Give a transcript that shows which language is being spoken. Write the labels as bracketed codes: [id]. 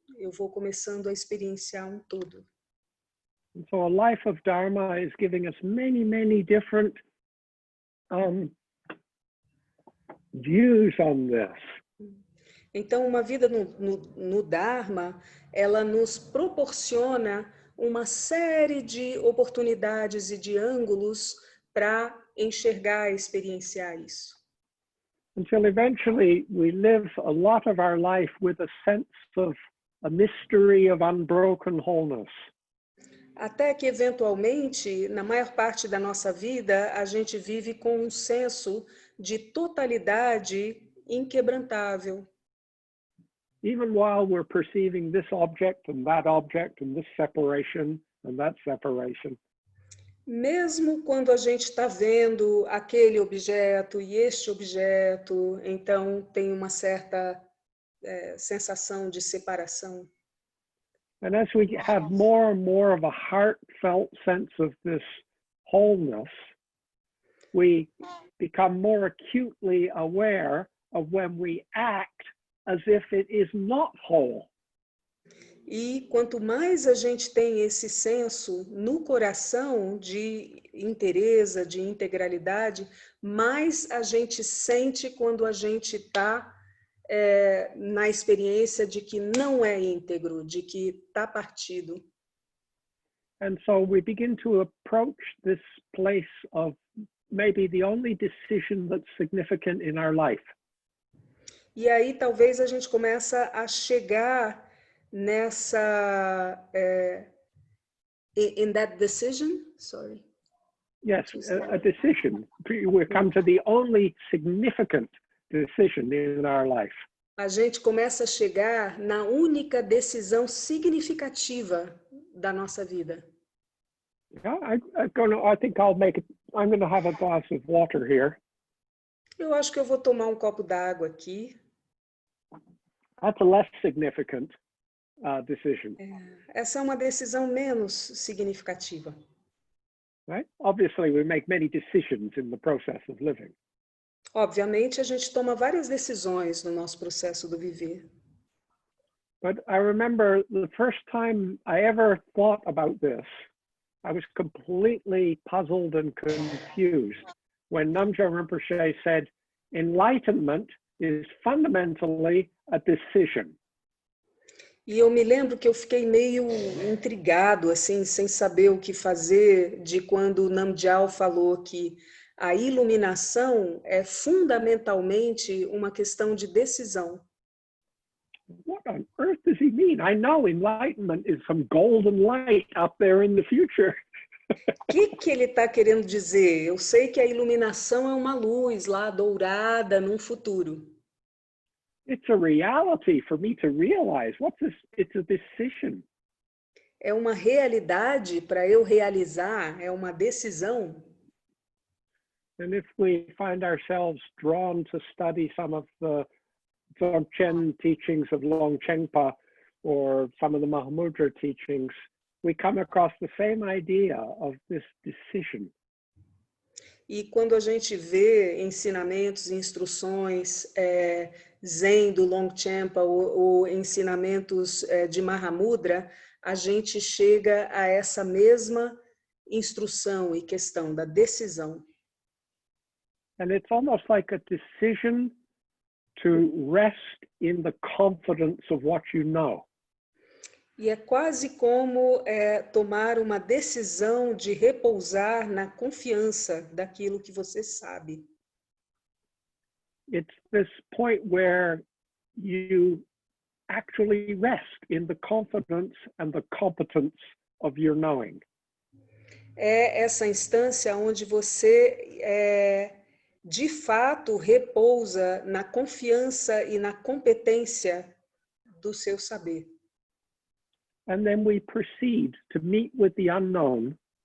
[pt] Eu vou começando a experienciar um todo. [en] And so a life of Dharma is giving us many, many different views on this. [pt] Então, uma vida no Dharma, ela nos proporciona uma série de oportunidades e de ângulos para enxergar e experienciar isso. [en] Until eventually we live a lot of our life with a sense of a mystery of unbroken wholeness. [pt] Até que, eventualmente, na maior parte da nossa vida, a gente vive com um senso de totalidade inquebrantável. [en] Even while we're perceiving this object and this separation and that separation. [pt] Mesmo quando a gente está vendo aquele objeto e este objeto, então tem uma certa sensação de separação. [en] And as we have more and more of a heartfelt sense of this wholeness, we become more acutely aware of when we act as if it is not whole. [pt] E quanto mais a gente tem esse senso no coração de inteireza, de integralidade, mais a gente sente quando a gente está na experiência de que não é íntegro, de que está partido. [en] And so we begin to approach this place of maybe the only decision that's significant in our life. [pt] E aí talvez a gente começa a chegar nessa [en] in that decision, sorry. Yes, a decision. We come to the only significant decision in our life. [pt] A gente começa a chegar na única decisão significativa da nossa vida. [en] Yeah, I think I'm going to have a glass of water here. [pt] Eu acho que eu vou tomar um copo d'água aqui. [en] That's a less significant decision. [pt] Essa é uma decisão menos significativa. [en] Right? Obviously, we make many decisions in the process of living. [pt] Obviamente, a gente toma várias decisões no nosso processo do viver. [en] But I remember the first time I ever thought about this, I was completely puzzled and confused when Namgyal Rinpoche said, enlightenment is fundamentally a decision. [pt] E eu me lembro que eu fiquei meio intrigado, assim, sem saber o que fazer, de quando Namgyal falou que a iluminação é fundamentalmente uma questão de decisão. [en] What on earth does he mean? I know enlightenment is some golden light up there in the future. [pt] O que ele está querendo dizer? Eu sei que a iluminação é uma luz lá dourada num futuro. [en] it's a reality for me to realize. What's this? It's a decision. [pt] É uma realidade para eu realizar, é uma decisão. [en] And if we find ourselves drawn to study some of the Dzogchen teachings of Longchenpa or some of the Mahamudra teachings, we come across the same idea of this decision. [pt] E quando a gente vê ensinamentos, instruções Zen do Longchenpa ou ensinamentos de Mahamudra, a gente chega a essa mesma instrução e questão da decisão. [en] And it's almost like a decision to rest in the confidence of what you know. [pt] E é quase como tomar uma decisão de repousar na confiança daquilo que você sabe. [en] It's this point where you actually rest in the confidence and the competence of your knowing. [pt] É essa instância onde você de fato repousa na confiança e na competência do seu saber. [en] And then we proceed to meet with the unknown.